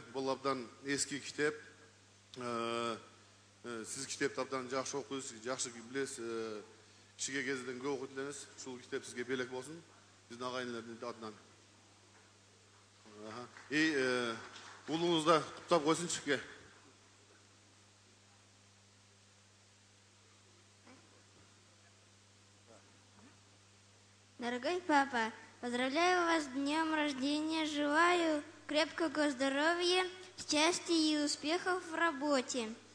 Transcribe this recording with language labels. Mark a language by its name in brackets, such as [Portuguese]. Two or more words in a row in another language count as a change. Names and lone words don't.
[Kyrgyz] Бул абдан эски китеп. Сиз китепти абдан жакшы окуйсуз, жакшы билесиз. Кичиге кезинен көп окуйт элеңиз. Ушул китеп сизге белек болсун. Биздин агайындардын атынан. Улуңузда куттап койсунчу. [Russian] Дорогой папа, поздравляю вас с днем рождения, желаю крепкого здоровья, счастья и успехов в работе.